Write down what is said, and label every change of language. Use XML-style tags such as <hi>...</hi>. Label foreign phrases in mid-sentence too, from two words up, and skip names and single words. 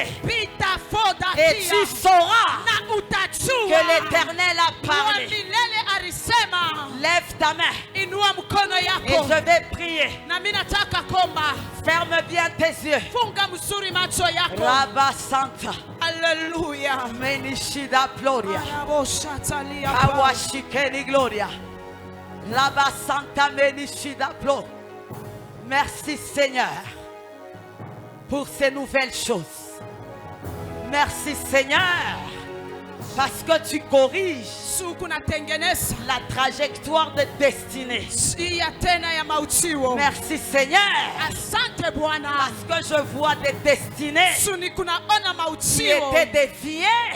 <fr>Et tu sauras que l'Éternel a parlé. Lève ta main et je vais prier. Ferme bien tes yeux. Rabba Santa. Alléluia. Menishida Gloria. Awashikeni Gloria. Rabba Santa Menishida Gloria. Merci Seigneur pour ces nouvelles choses. Merci Seigneur parce que tu corriges la trajectoire de destinée. Merci Seigneur parce que je vois des destinées qui étaient déviées.</fr>